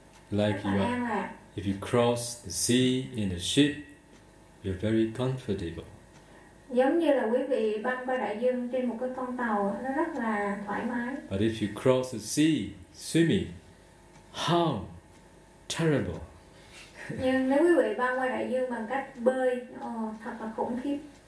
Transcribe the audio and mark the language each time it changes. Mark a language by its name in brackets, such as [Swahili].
[English] like [Vietnamese] rất là an lạc. [English] If you cross the sea in a ship, you're very comfortable. [Vietnamese] Giống như là quý vị băng qua đại dương trên một cái con tàu, nó rất là thoải mái. [English] But if you cross the sea swimming, how terrible. [Vietnamese] Nhưng nếu quý vị băng qua đại dương bằng cách bơi, thật là khủng khiếp.